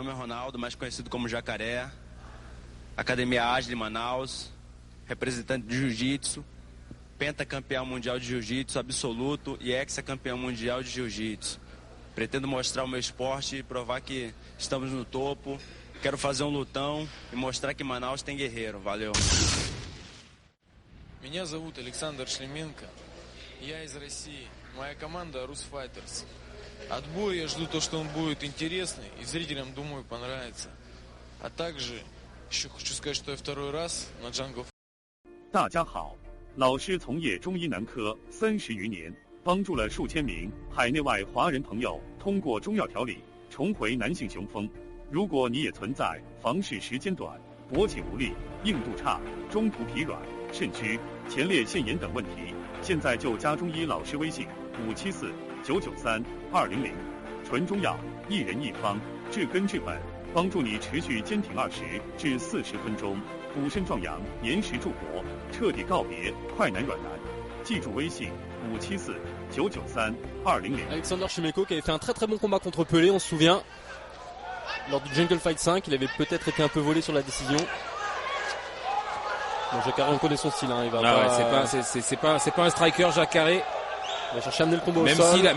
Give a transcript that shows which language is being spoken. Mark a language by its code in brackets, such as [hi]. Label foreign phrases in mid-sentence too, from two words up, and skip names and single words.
[pt] Ronaldo, mais conhecido como Jacaré, Academia Agile Manaus, representante de Jiu-Jitsu, pentacampeão mundial de Jiu-Jitsu absoluto e ex-campeão mundial de Jiu-Jitsu. Pretendo mostrar o meu esporte e provar que estamos no topo. Quero fazer lutão e mostrar que Manaus tem guerreiro. Valeu. [ru] Меня зовут Александр Шлеменко. Я из России. Моя команда Rus Fighters. От боя я жду то, что он будет интересный и зрителям, думаю, понравится. А также еще хочу сказать, что я второй раз на Jungle. [zh] 大家好，老师从业中医男科30余年，帮助了数千名海内外华人朋友通过中药调理重回男性雄风。如果你也存在房事时间短、勃起无力、硬度差、中途疲软、肾虚、前列腺炎等问题，现在就加中医老师微信574-993-200，纯中药，一人一方，治根治本，帮助你持续坚挺20至40分钟，补肾壮阳，延时助勃，彻底告别快男软男。记住微信574-993-200。 [fr] Alexander Shlemenko qui avait fait un très très bon combat contre Pelé, on se souvient. Lors du Jungle Fight 5, il avait peut-être été un peu volé sur la décision. Bon, Jacare, on connaît son style, hein. Il va c'est pas un striker, Jacare. Il va chercher à amener le combat au sol.